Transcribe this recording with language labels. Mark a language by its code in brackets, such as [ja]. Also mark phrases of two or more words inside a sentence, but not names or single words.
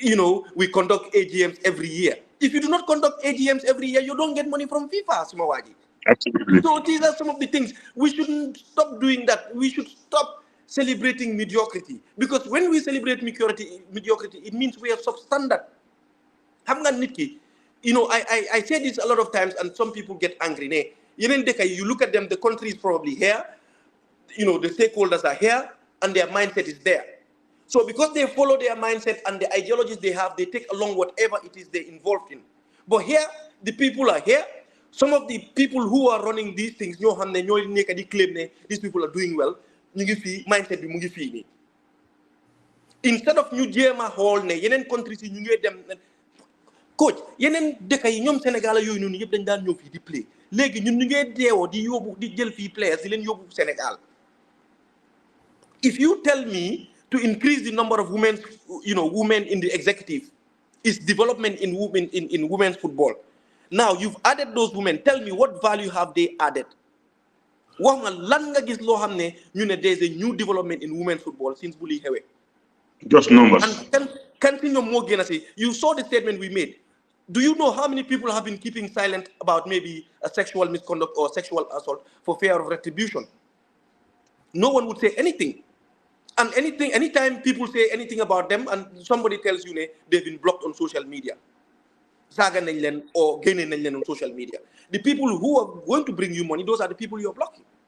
[en] we conduct AGMs every year. If you do not conduct AGMs every year, you don't get money from FIFA, Sumawaji. Absolutely. So these are some of the things. We shouldn't stop doing that. We should stop celebrating mediocrity. Because when we celebrate mediocrity, it means we are substandard. [wo] Xam nga nit ki, [en] I say this a lot of times, and some people get angry. You look at them, the country is probably here, the stakeholders are here, and their mindset is there. So because they follow their mindset and the ideologies they have, they take along whatever it is they're involved in. But here, the people are here. Some of the people who are running these things, claim these people are doing well. [wo] Mindset bi [en] instead of [wo] ñu jéem a xool ne yeneen countries yi ñu ngi dem coach yeneen dëkk yi ñoom Sénégal yooyu noonu yëpp dañ daan ñëw fii di play léegi ñun ñu ngee deewoo di yóbbu di jël fii players di leen yóbbu Sénégal. [en] If you tell me to increase the number of women in the executive is development in women's football. Now you've added those women. Tell me what value have they added? [wo] Wax nga lan nga gis loo xam ne ñu ne [en] there's a new development in women's football [wo] since bu lii xewee. [en] Just numbers. And you saw the statement we made. Do you know how many people have been keeping silent about maybe a sexual misconduct or sexual assault for fear of retribution? No one would say anything. And anytime people say anything about them and somebody tells you they've been blocked on social media, or gaining on social media, the people who are going to bring you money, those are the people you're blocking.